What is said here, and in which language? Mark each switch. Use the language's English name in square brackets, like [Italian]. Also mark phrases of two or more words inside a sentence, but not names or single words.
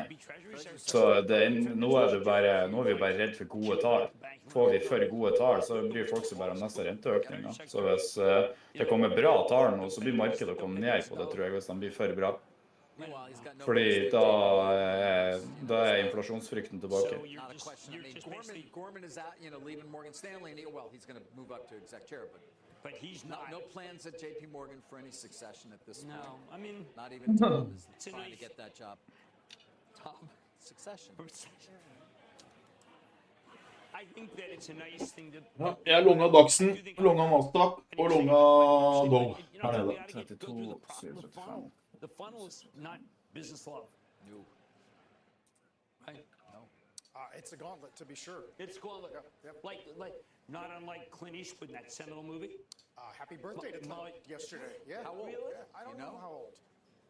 [Norwegian] Så nå er vi bare redd for gode tall. Får vi for gode tall, så bryr folk seg bare om neste renteøkninger. Så hvis det kommer bra tall nå, så blir markedet å komme ned på det, tror jeg, hvis de blir for bra. Fordi da er inflasjonsfrykten tilbake. [English] Gorman is out, leaving Morgan Stanley, and he's going to move up to exec chair, but he's not. No plans at JP Morgan for any succession at this point. No, I mean, not even Tom is trying to get that job. Tom, succession. I think that it's a nice thing to. [Norwegian] Ja, jeg longa Daxen, longa Nasdaq og longa Dow her nede. 32, 75. [English] The funnel is not business love. No. Right? No. It's a gauntlet, to be sure. It's a gauntlet. Yep. Like, not unlike Clint Eastwood in that seminal movie. Happy birthday to Clint yesterday. Yeah. How old? Yeah, I don't know how old.